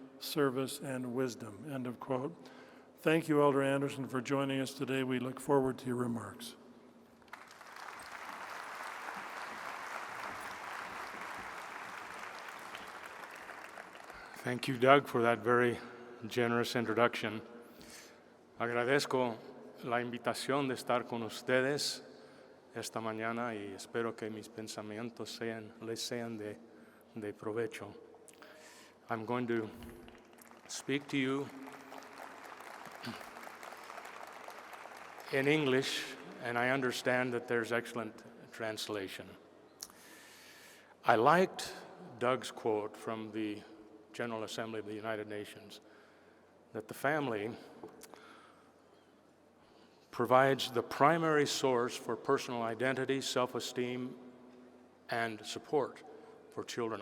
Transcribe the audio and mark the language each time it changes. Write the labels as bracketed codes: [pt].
[en] service, and wisdom." End of quote. Thank you, Elder Anderson, for joining us today. We look forward to your remarks. Thank you, Doug, for that very generous introduction. [es] Agradezco la invitación de estar con ustedes esta mañana y espero que mis pensamientos les sean de provecho. [en] I'm going to speak to you in English, and I understand that there's excellent translation. I liked Doug's quote from the General Assembly of the United Nations, that the family provides the primary source for personal identity, self-esteem, and support for children.